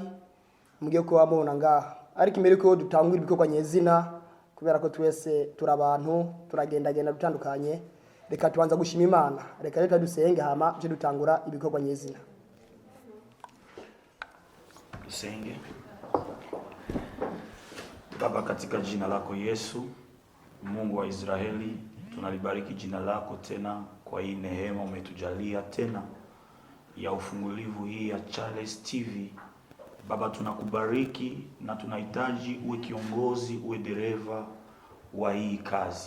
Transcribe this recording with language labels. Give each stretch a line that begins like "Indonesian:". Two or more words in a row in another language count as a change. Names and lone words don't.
Rundi: Mugiye ko wamubona ngaha, ariko imbere ko dutangura ibikorwa nyezina kubera ko twese turabantu turagendagenda dutandukanye, reka tubanza gushima Imana, reka dusenge hama je dutangura ibikorwa nyezina.
Swahili: Tusenge. Baba, katika jina lako Yesu, Mungu wa Israeli, tunalibariki jina lako tena kwa hii neema umetujalia tena ya ufungulivu hii ya Chaz TV. Baba, tunakubariki na tunahitaji uwe kiongozi, uwe dereva wa hii kazi.